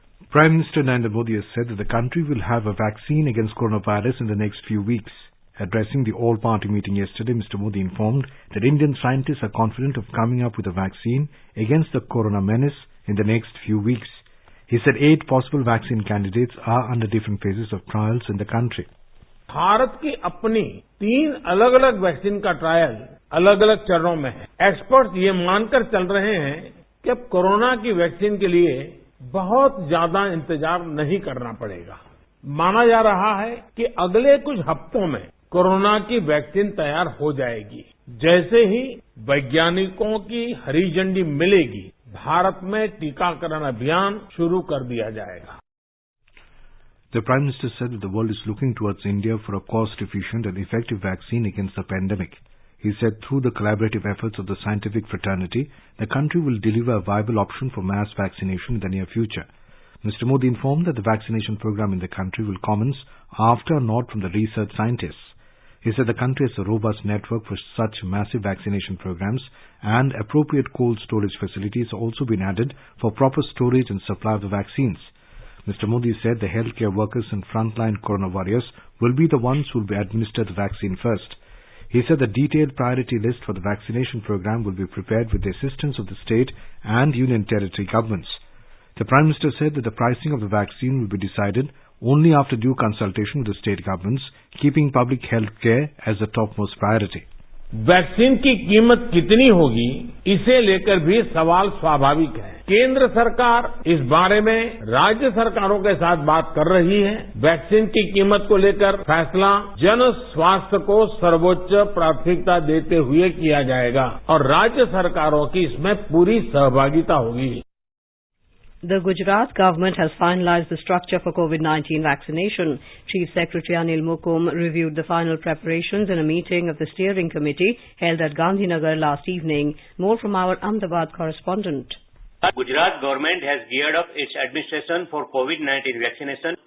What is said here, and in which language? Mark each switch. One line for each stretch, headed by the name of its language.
English: Prime Minister Narendra Modi has said that the country will have a vaccine against coronavirus in the next few weeks. Addressing the all-party meeting yesterday, Mr. Modi informed that Indian scientists are confident of coming up with a vaccine against the corona menace in the next few weeks. He said 8 possible vaccine candidates are under different phases of trials in the country.
Hindi: Bharat की अपनी 3 अलग-अलग vaccine का trial अलग-अलग चरणों में है। Experts ये मानकर चल रहे हैं कि अब कोरोना की वैक्सीन के लिए बहुत ज्यादा इंतजार नहीं करना पड़ेगा। माना जा रहा है कि अगले कुछ हफ्तों में कोरोना की वैक्सीन तैयार हो जाएगी। जैसे ही वैज्ञानिकों की हरी झंडी मिलेगी, भारत में टीकाकरण अभियान शुरू कर दिया जाएगा।
English: The Prime Minister said that the world is looking towards India for a cost-efficient and effective vaccine against the pandemic. He said through the collaborative efforts of the scientific fraternity, the country will deliver a viable option for mass vaccination in the near future. Mr. Modi informed that the vaccination program in the country will commence after a nod from the research scientists. He said the country has a robust network for such massive vaccination programs, and appropriate cold storage facilities have also been added for proper storage and supply of the vaccines. Mr. Modi said the healthcare workers and frontline corona warriors will be the ones who will be administered the vaccine first. He said the detailed priority list for the vaccination program will be prepared with the assistance of the state and union territory governments. The Prime Minister said that the pricing of the vaccine will be decided only after due consultation with the state governments, keeping public health care as the topmost priority.
Hindi: Vaccine की कीमत कितनी होगी इसे लेकर भी सवाल स्वाभाविक है। केंद्र सरकार इस बारे में राज्य सरकारों के साथ बात कर रही है। वैक्सीन की कीमत को लेकर फैसला जन स्वास्थ्य को सर्वोच्च प्राथमिकता देते हुए किया जाएगा और राज्य सरकारों की इसमें पूरी सहभागिता होगी।
English: The Gujarat government has finalized the structure for COVID-19 vaccination. Chief Secretary Anil Mukum reviewed the final preparations in a meeting of the steering committee held at Gandhinagar last evening. More from our Ahmedabad correspondent. The Gujarat government has geared up its administration for COVID-19 vaccination.